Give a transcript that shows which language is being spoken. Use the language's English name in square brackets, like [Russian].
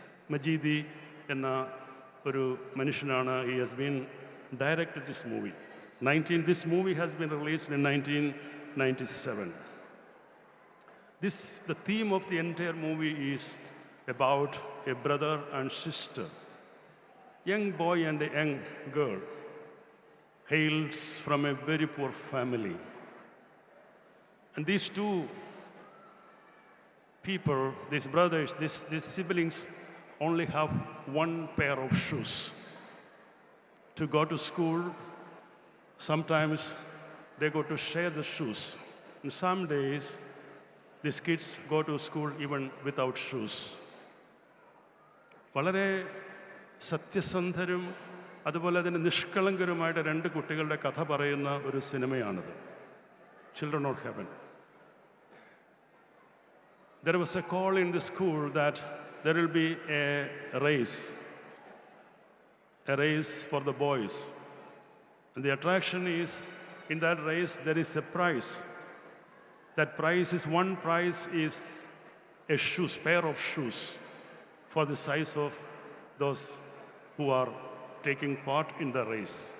[Malayalam] Majidi എന്ന ഒരു മനുഷ്യനാണ്. [English] He has been directed this movie. This movie has been released in 1997. The theme of the entire movie is about a brother and sister. Young boy and a young girl hails from a very poor family. And these two people, these brothers, these siblings only have one pair of shoes to go to school. Sometimes they go to share the shoes. And some days these kids go to school even without shoes. [Malayalam] വളരെ സത്യസന്ധരും അതുപോലെ തന്നെ നിഷ്കളങ്കരുമായിട്ട് രണ്ട് കുട്ടികളുടെ കഥ പറയുന്ന ഒരു സിനിമയാണിത്, Children of Heaven. [English] There was a call in the school that there will be a race for the boys. And the attraction is, in that race there is a prize. That prize is, one prize is a pair of shoes for the size of those who are taking part in the race.